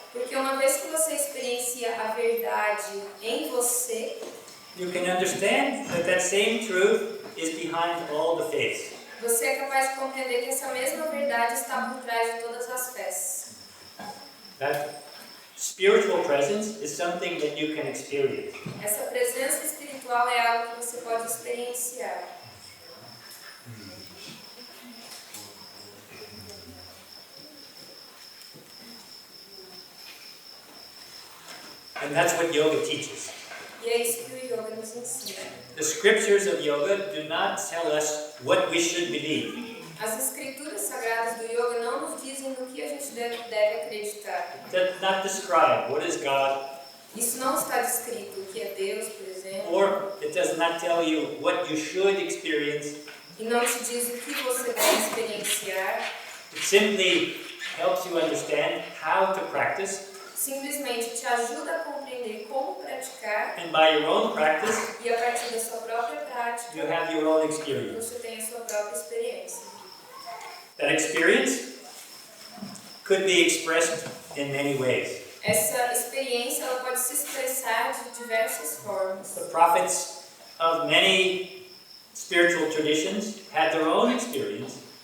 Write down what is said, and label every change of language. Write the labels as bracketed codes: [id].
[pt] Porque uma vez que você experiencia a verdade em você, [en] you can understand that same truth is behind all the faiths. [pt] você é capaz de compreender que essa mesma verdade está por trás de todas as fés. [en] That spiritual presence is something that you can experience. [pt] Essa presença espiritual é algo que você pode experienciar. [en] And that's what yoga teaches. [pt] E é isso que o yoga nos ensina. [en] The scriptures of yoga do not tell us what we should believe. [pt] As escrituras sagradas do yoga não nos dizem no que a gente deve acreditar. [en] It does not describe what is God, [pt] Isso não está descrito o que é Deus, por exemplo, [en] or it does not tell you what you should experience. [pt] e não te diz o que você deve experienciar. [en] It simply helps you understand how to practice, [pt] Simplesmente te ajuda a compreender como praticar, [en] and by your own practice, [pt] e a partir da sua própria [en] you [pt] prática, [en] have your own experience. [pt] você tem a sua própria experiência. [en] That experience could be expressed in many ways. [pt] Essa experiência ela pode se expressar de diversas formas. [en] The prophets of many spiritual traditions had their own experience,